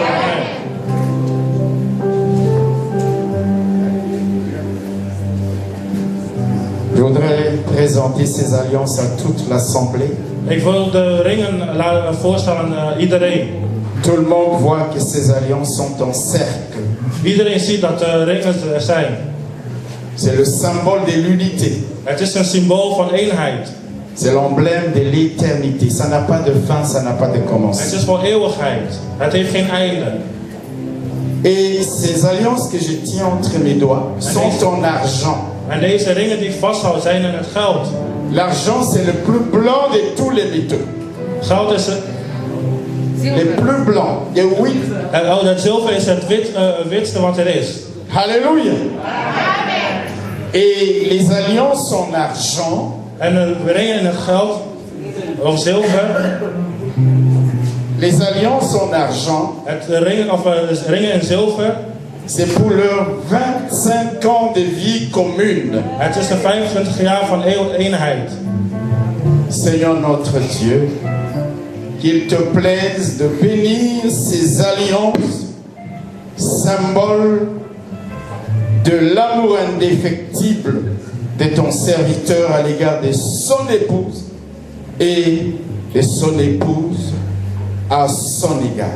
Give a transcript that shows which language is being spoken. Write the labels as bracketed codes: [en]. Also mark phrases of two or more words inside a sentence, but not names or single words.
[fr] Je voudrais présenter ces alliances à toute l'assemblée. [nl] Ik wil de ringen voorstellen aan iedereen. [fr] Tout le monde voit que ces alliances sont en cercle. [nl] Iedereen ziet dat de ringen er zijn. [fr] C'est le symbole de l'unité. [nl] Het is een symbool van eenheid. [fr] C'est l'emblème de l'éternité. Ça n'a pas de fin, ça n'a pas de [nl] Het [fr] commencement. [nl] is voor eeuwigheid. Het heeft geen einde. [fr] Et ces alliances que je tiens entre mes doigts sont en argent. [nl] En deze ringen die ik vasthoud zijn in het geld. [fr] L'argent, c'est le plus blanc de tous les métaux. [nl] Goud is het. [fr] Le plus blanc. Et oui. [nl] Het zilver is het witste wat er is. [fr] Alléluia. Et les alliances en argent, [nl] En de ringen in het geld, of zilver, [fr] les alliances en argent, [nl] ringen in zilver, [fr] c'est pour leurs 25 ans de vie commune. [nl] het is de 25 jaar van eenheid. [fr] Seigneur notre Dieu, qu'il te plaise de bénir ces alliances, symbole de l'amour indéfectible de ton serviteur à l'égard de son épouse et de son épouse à son égard.